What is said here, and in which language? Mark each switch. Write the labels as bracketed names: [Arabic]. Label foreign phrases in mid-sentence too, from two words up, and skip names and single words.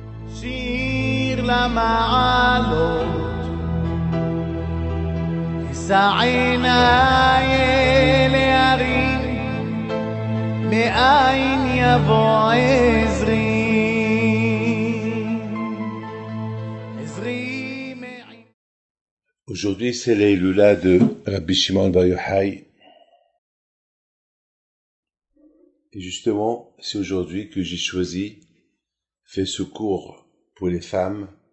[Hebrew] שיר למעלות, אשא עיניי אל ההרים, מאין יבוא עזרי. [French] Aujourd'hui, c'est l'Eilula de Rabbi Shimon Bar Yochai. Et justement, c'est aujourd'hui que j'ai choisi faire ce cours pour les femmes.